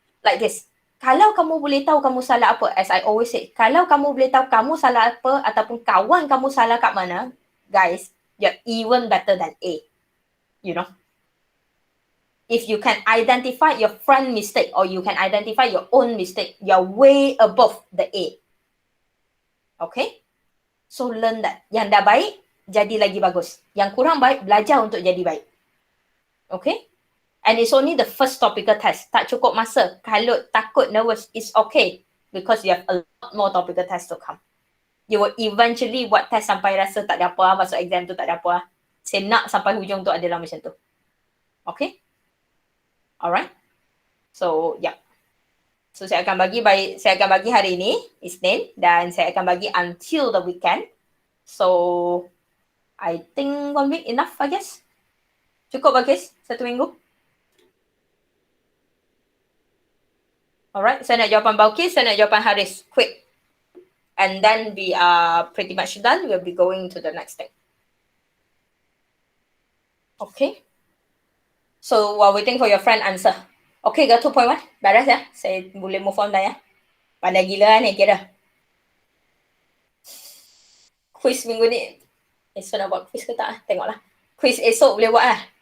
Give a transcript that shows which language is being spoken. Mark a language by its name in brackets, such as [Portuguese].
[English] Like this. [Malay] Kalau kamu boleh tahu kamu salah apa, [English] as I always say, [Malay] kalau kamu boleh tahu kamu salah apa ataupun kawan kamu salah kat mana, guys, [English] you're even better than A. If you can identify your friend mistake or you can identify your own mistake, you're way above the A. [Malay] Okay? [English] So learn that. [Malay] Yang dah baik, jadi lagi bagus. Yang kurang baik, belajar untuk jadi baik. [English] Okay? And it's only the first topical test. [Malay] Tak cukup masa. Kalau takut, [English] nervous, it's okay. Because you have a lot more topical tests to come. You will eventually [Malay] buat test sampai rasa tak ada apa, masuk exam tu tak ada apa. Saya nak sampai hujung tu adalah macam tu. [English] Okay? Alright? So, yeah. [Malay] So, saya akan bagi hari ini, Isnin, dan saya akan bagi [English] until the weekend. So, I think 1 week enough, I guess. [Malay] Cukup, guys? 1 minggu? Alright, saya nak jawapan Balkis, saya nak jawapan Haris. Quick. [English] And then we are pretty much done. We'll be going to the next thing. Okay. So, while waiting for your friend answer. Okay, got 2.1. [Malay] Beres ya? Saya boleh move on dah ya? Pandai gila ni kira. Quiz minggu ni. Esok nak buat quiz ke tak? Tengoklah. Quiz esok boleh buat lah.